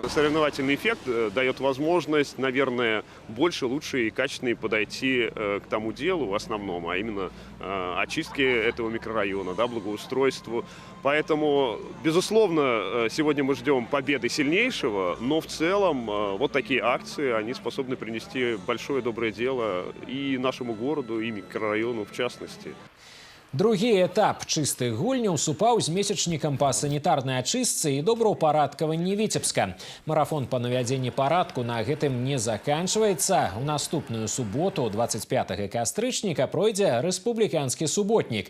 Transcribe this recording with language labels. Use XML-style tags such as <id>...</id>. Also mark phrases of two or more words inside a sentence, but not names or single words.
<ru>Соревновательный эффект дает возможность, наверное, больше, лучше и качественнее подойти к тому делу основному, а именно очистке этого микрорайона, да, благоустройству. Поэтому, безусловно, сегодня мы ждем победы сильнейшего, но в целом вот такие акции, они способны принести большое доброе дело и нашему городу, и микрорайону в частности.</ru> <be>Другі этап чыстых гульняў супаў з месячнікам па санітарнай ачыстцы і добраўпарадкаванні Віцебска. Марафон па навядзенні парадку на гэтым не заканчваецца. У наступную суботу, 25 кастрычніка, пройдзе рэспубліканскі суботнік.</be>